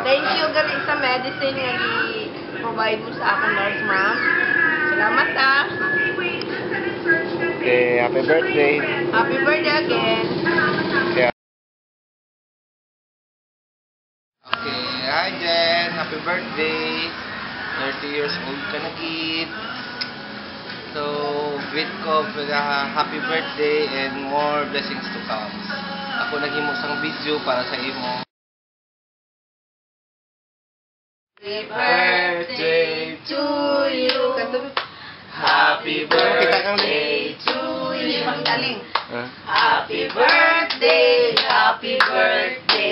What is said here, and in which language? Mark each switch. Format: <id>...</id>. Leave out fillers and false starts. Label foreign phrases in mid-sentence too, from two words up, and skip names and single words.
<en>Thank you</en> <hil>gali sa medicine nga i-provide mo sa akin, nurse ma'am. Salamat, ha?</hil> <en>Okay, happy birthday. Happy birthday again. Okay, hi Jen. Happy birthday. 30 years old</en> <hil>ka na,</hil> <en>kid. So, greet ko for the happy birthday and more blessings to come.</en> <hil>Ako naghimo sang video para sa imo.</hil> <en>Happy birthday to you. Happy birthday to you. Magaling. Ah. Happy birthday, happy birthday.</en>